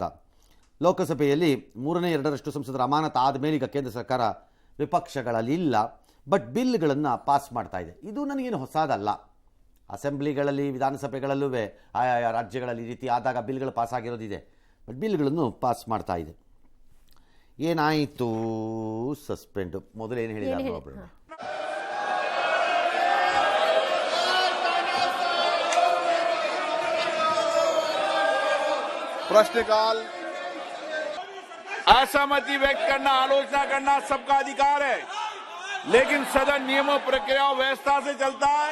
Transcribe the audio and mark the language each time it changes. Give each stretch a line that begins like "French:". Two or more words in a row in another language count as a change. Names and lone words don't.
Kannada: ಲೋಕಸಭೆಯಲ್ಲಿ 3/2 ಸಂಸದರ ಅಮಾನತು ಆದಮೇಲೆ ಈಗ ಕೇಂದ್ರ ಸರ್ಕಾರ ವಿಪಕ್ಷಗಳಲ್ಲಿ ಇಲ್ಲ, ಬಟ್ ಬಿಲ್ಗಳನ್ನು ಪಾಸ್ ಮಾಡ್ತಾ ಇದೆ. ಇದು ನನಗೇನು ಹೊಸದಲ್ಲ. ಅಸೆಂಬ್ಲಿಗಳಲ್ಲಿ, ವಿಧಾನಸಭೆಗಳಲ್ಲೂ ಆಯಾ ರಾಜ್ಯಗಳಲ್ಲಿ ಈ ರೀತಿ ಆದಾಗ ಬಿಲ್ಗಳು ಪಾಸ್ ಆಗಿರೋದಿದೆ. ಬಟ್ ಬಿಲ್ಗಳನ್ನು ಪಾಸ್ ಮಾಡ್ತಾ ಇದೆ. ಏನಾಯಿತು? ಸಸ್ಪೆಂಡ್. ಮೊದಲು ಏನು ಹೇಳಿದ್ದಾರೆ ನೋಡೋಣ.
Hindi: प्रश्नकाल। असहमति व्यक्त करना, आलोचना करना सबका अधिकार है, लेकिन सदन नियमों, प्रक्रिया और व्यवस्था से चलता है।